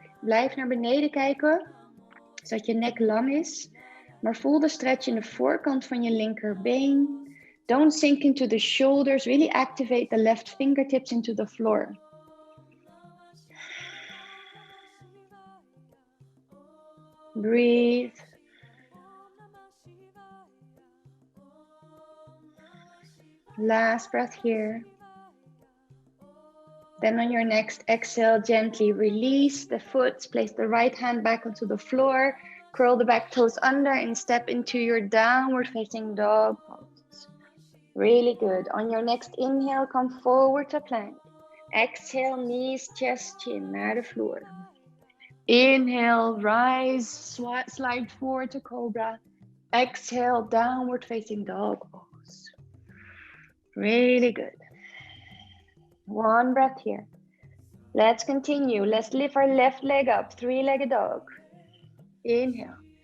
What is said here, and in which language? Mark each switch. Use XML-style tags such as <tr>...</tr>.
<nl>Blijf naar beneden kijken, zodat je nek lang is. Maar voel de stretch in de voorkant van je linkerbeen.</nl> <en>Don't sink into the shoulders. Really activate the left fingertips into the floor. Breathe. Last breath here. Then on your next exhale, gently release the foot. Place the right hand back onto the floor. Curl the back toes under and step into your downward facing dog pose. Really good. On your next inhale, come forward to plank. Exhale, knees, chest, chin</en> <nl>naar de vloer.</nl> <en>Inhale, rise, slide forward to cobra. Exhale, downward facing dog pose. Really good. One breath here. Let's continue. Let's lift our left leg up, three-legged dog. Inhale.</en>